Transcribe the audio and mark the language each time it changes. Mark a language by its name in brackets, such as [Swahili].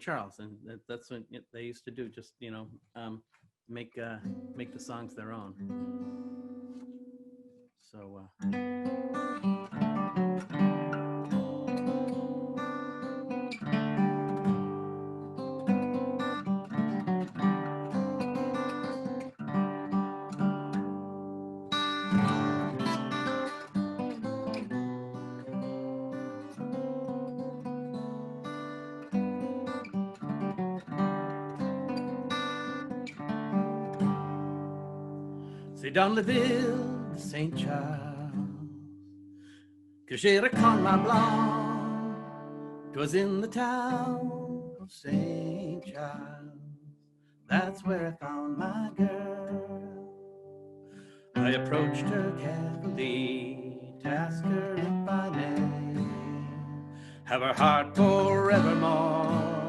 [English] Charles, and that's what they used to do, just, make the songs their own. So [French] c'est dans la ville de Saint-Charles que j'ai rencontré ma blonde. [English] 'Twas in the town of St. Charles. That's where I found my girl. I approached her carefully to ask her if I may have her heart forevermore.